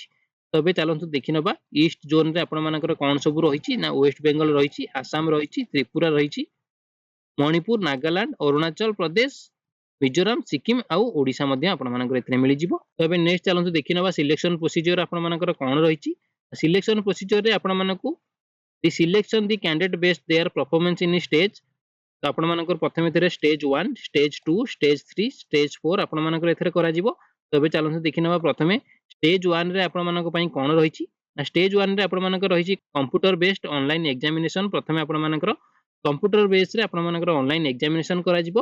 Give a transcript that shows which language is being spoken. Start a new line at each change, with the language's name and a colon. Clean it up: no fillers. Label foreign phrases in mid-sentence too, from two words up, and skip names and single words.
Odia: ତୋ ବେ ଚାଲନ୍ତୁ ଦେଖି ନବା
English: East zone
Odia: ରେ ଆପଣ ମାନଙ୍କର କଣ ସବୁ ରହିଛି ନା ୱେଷ୍ଟ ବେଙ୍ଗଲ ରହିଛି ଆସାମ ରହିଛି ତ୍ରିପୁରା ରହିଛି ମଣିପୁର ନାଗାଲାଣ୍ଡ ଅରୁଣାଚଳ ପ୍ରଦେଶ ମିଜୋରାମ ସିକ୍କିମ ଆଉ ଓଡ଼ିଶା ମଧ୍ୟେ ଆପଣ ମାନଙ୍କର ଏଥିରେ ମିଳି ଯିବ। ତୋ ବେ ନେକ୍ସଟ ଚାଲନ୍ତୁ ଦେଖି ନବା
English: selection procedure
Odia: ଆପଣ ମାନଙ୍କର କଣ ରହିଛି।
English: selection procedure
Odia: ରେ ଆପଣ ମାନଙ୍କୁ
English: The selection the candidate based their performance in stage।
Odia: ତୋ ଆପଣ ମାନଙ୍କର ପ୍ରଥମେ ଥିରେ ଷ୍ଟେଜ 1 ଷ୍ଟେଜ 2 ଷ୍ଟେଜ 3 ଷ୍ଟେଜ 4 ଆପଣ ମାନଙ୍କର ଏଥିରେ କରା ଯିବ। ତୋ ବେ ଚାଲନ୍ତୁ ଦେଖି ନବା ପ୍ରଥମେ ଷ୍ଟେଜ 1 ରେ ଆପଣ ମାନଙ୍କ ପାଇଁ କଣ ରହିଛି ନା ଷ୍ଟେଜ 1 ରେ ଆପଣ ମାନଙ୍କର ରହିଛି
English: computer based online examination.
Odia: ପ୍ରଥମେ ଆପଣ ମାନଙ୍କର
English: computer base
Odia: ରେ ଆପଣ ମାନଙ୍କର
English: online examination
Odia: କରା ଯିବ।